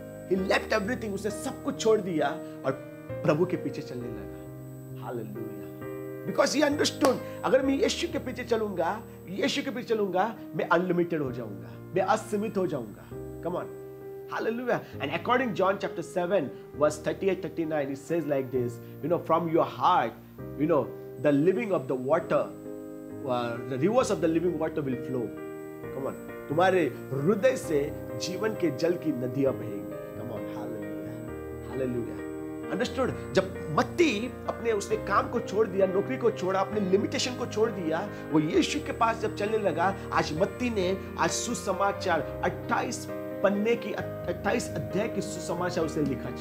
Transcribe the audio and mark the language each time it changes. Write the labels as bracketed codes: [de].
[en] He left everything. [hi] उसने सब कुछ छोड़ दिया और प्रभु के पीछे चलने लगा। हालेलुया। [en] because he understood, [hi] अगर मैं यीशु के पीछे चलूंगा, यीशु के पीछे चलूंगा, मैं अनलिमिटेड हो जाऊंगा, मैं असीमित हो जाऊंगा. [en] Come on, hallelujah. And according John chapter 7 verse 38-39, it says like this, from your heart, the living of the water, the rivers of the living water will flow. Come on, [hi] तुम्हारे हृदय से जीवन के जल की नदियां बहेंगी. [en] Come on, hallelujah, hallelujah. Understood? [hi] जब मत्ती उसने काम को छोड़ दिया, नौकरी को छोड़ा, अपने लिमिटेशन को छोड़ दिया, वो यीशु के पास जब चलने लगा, आज मत्ती ने आज सुसमाचार 28 पन्ने की 28 अध्याय की सुसमाचार उसे लिखा.